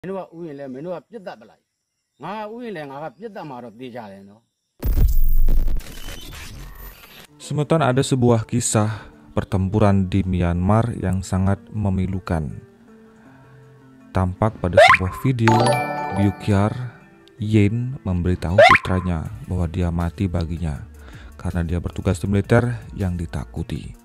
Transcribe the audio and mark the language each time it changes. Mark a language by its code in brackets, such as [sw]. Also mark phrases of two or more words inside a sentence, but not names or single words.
[my] မင်းတို့ကဥယျာဉ်လဲမင်းတို့ကပြစ်တတ်ပလိုက်ငါဥယျာဉ်လဲငါကပြစ်တတ်မှာတော့သိကြတယ်နော် [id] Semeton ada sebuah kisah pertempuran di Myanmar yang sangat memilukan. Tampak pada sebuah video, Buyukhyar Yen memberitahu putranya bahwa dia mati baginya karena dia bertugas di militer yang ditakuti.